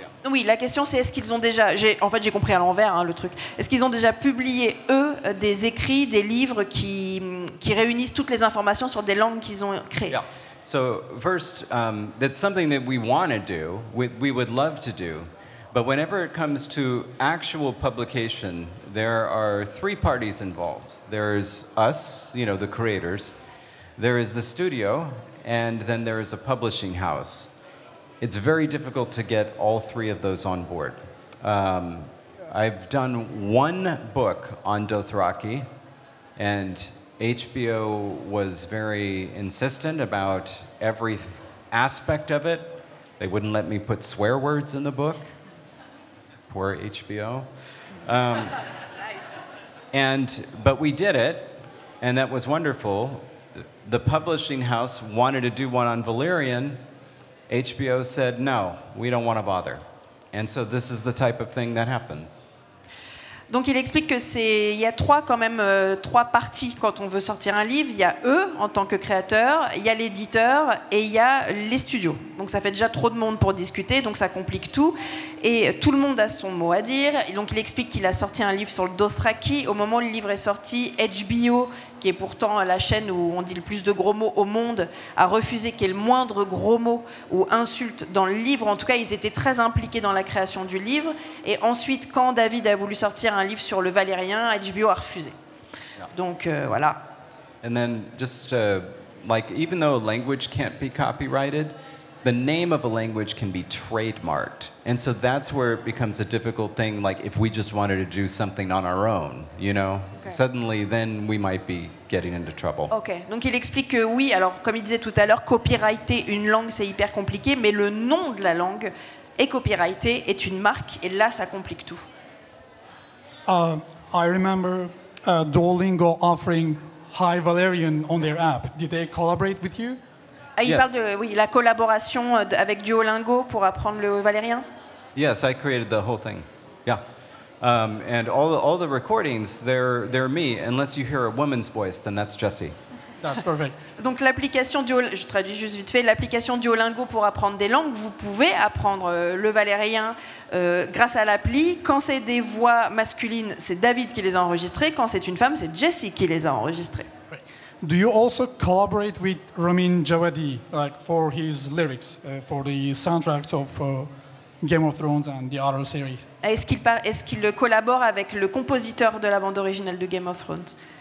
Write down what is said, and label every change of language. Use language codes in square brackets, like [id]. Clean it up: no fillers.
[fr] Oui, la question c'est est-ce qu'ils ont déjà... En fait, j'ai compris à l'envers le truc. Est-ce qu'ils ont déjà publié, eux, des écrits, des livres qui réunissent toutes les informations sur des langues qu'ils ont créées? [en] Yeah. So first, that's something that we want to do, we would love to do. But whenever it comes to actual publication, there are three parties involved. There's us, the creators, there is the studio, and then there is a publishing house. It's very difficult to get all three of those on board. I've done one book on Dothraki, and HBO was very insistent about every aspect of it. They wouldn't let me put swear words in the book. Poor HBO. But we did it, and that was wonderful. The publishing house wanted to do one on Valyrien. HBO said, no, we don't want to bother. And so this is the type of thing that happens. [fr] Donc il explique que il y a trois parties quand on veut sortir un livre. Il y a eux en tant que créateurs, il y a l'éditeur et il y a les studios. Donc ça fait déjà trop de monde pour discuter, donc ça complique tout. Et tout le monde a son mot à dire. Et donc il explique qu'il a sorti un livre sur le Dothraki. Au moment où le livre est sorti, HBO, qui est pourtant la chaîne où on dit le plus de gros mots au monde, a refusé qu'il y ait le moindre gros mot ou insulte dans le livre. En tout cas, ils étaient très impliqués dans la création du livre. Et ensuite, quand David a voulu sortir un livre sur le Valyrien, HBO a refusé. Yeah. Donc voilà. [en] And then just like even though a language can't be copyrighted, the name of a language can be trademarked. And so that's where it becomes a difficult thing, like if we just wanted to do something on our own, Okay. Suddenly then we might be getting into trouble. [fr] Ok, donc il explique que oui, alors comme il disait tout à l'heure, copyrighter une langue c'est hyper compliqué, mais le nom de la langue est copyrighté, est une marque, et là ça complique tout. [en] I remember Duolingo offering High Valyrien on their app. Did they collaborate with you? [fr] Ah, il parle de la collaboration avec Duolingo pour apprendre le valyrien. [en] Yes, I created the whole thing. Yeah. And all the recordings, they're me. Unless you hear a woman's voice, then that's Jessie. That's perfect. [fr] Donc l'application je traduis juste vite fait, l'application Duolingo pour apprendre des langues, vous pouvez apprendre le valérien grâce à l'appli. Quand c'est des voix masculines, c'est David qui les a enregistrées. Quand c'est une femme, c'est Jessie qui les a enregistrées. [en] Do you also collaborate with Ramin Djawadi, like for his lyrics, for the soundtracks of Game of Thrones and the other series? [fr] Est-ce qu'il collabore avec le compositeur de la bande originale de Game of Thrones?